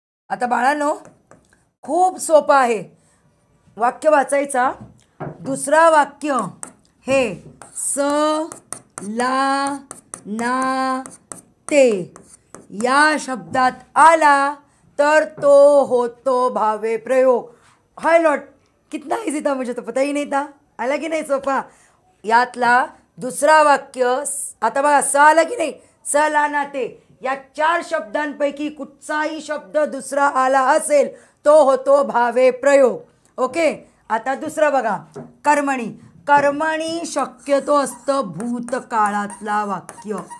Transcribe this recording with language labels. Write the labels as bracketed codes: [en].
[mr] आता बाळांनो खूप सोपं आहे. वाक्य वाचायचा. दुसरा वाक्य हे स ला ना ते या शब्दात आला तर तो होतो भावे प्रयोग. [hi] हाय लॉट, कितना इजी था, मुझे तो पता ही नहीं था. [mr] आला की नाही सोपा? यातला दुसरा वाक्य आता बघा, स आला की नाही, स ला ना ते, या 4 शब्दांपैकी कुठचाही शब्द दुसरा आला असेल तो होतो भावे प्रयोग. ओके. आता दुसरं बघा, कर्मणी शक्यतो असतं भूतकाळातला वाक्य.